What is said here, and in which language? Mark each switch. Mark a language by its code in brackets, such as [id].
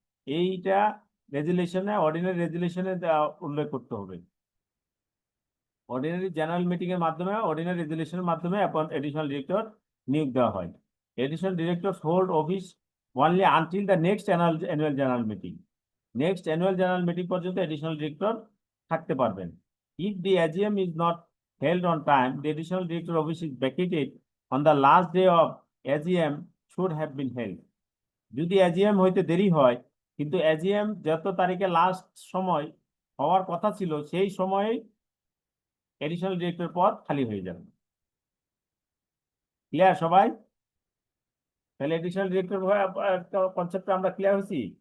[bn] এইটা রেজুলেশনে, অর্ডিনারি রেজুলেশনে উল্লেখ করতে হবে। অর্ডিনারি জেনারেল মিটিং এর মাধ্যমে, অর্ডিনারি রেজুলেশনের মাধ্যমে এডিশনাল ডিরেক্টর নিয়োগ দেওয়া হয়। [en] Additional directors hold office only until the next annual general meeting. [bn] Next annual general meeting পর্যন্ত additional director থাকতে পারবেন। [en] If the AGM is not held on time, the additional director office is vacated on the last day of AGM should have been held. [bn] যদি AGM হইতে দেরি হয়, কিন্তু AGM যত তারিখে লাস্ট সময় হওয়ার কথা ছিল সেই সময়ে এডিশনাল ডিরেক্টর পদ খালি হয়ে যাবে। ক্লিয়ার সবাই? তাহলে এডিশনাল ডিরেক্টর কনসেপ্টটা আমরা ক্লিয়ার হয়েছি?